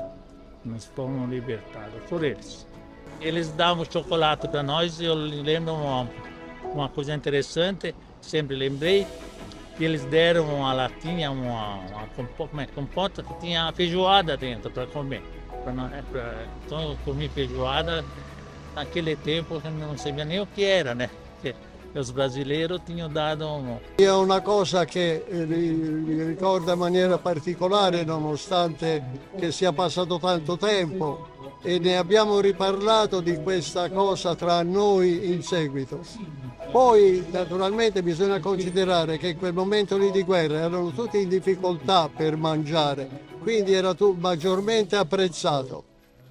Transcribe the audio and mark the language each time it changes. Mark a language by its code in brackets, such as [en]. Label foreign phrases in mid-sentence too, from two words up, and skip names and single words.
[pt] Nós fomos libertados por eles. Eles davam chocolate para nós e eu lembro uma coisa interessante, sempre lembrei, que eles deram uma latinha, uma compota que tinha feijoada dentro para comer. Então eu comi feijoada naquele tempo que não sabia nem o que era, né? Os brasileiros tinham dado [it] È una cosa che mi ricorda in maniera particolare, nonostante che sia passato tanto tempo, e ne abbiamo riparlato di questa cosa tra noi in seguito. Poi naturalmente bisogna considerare che in quel momento lì di guerra erano tutti in difficoltà per mangiare, quindi era maggiormente apprezzato.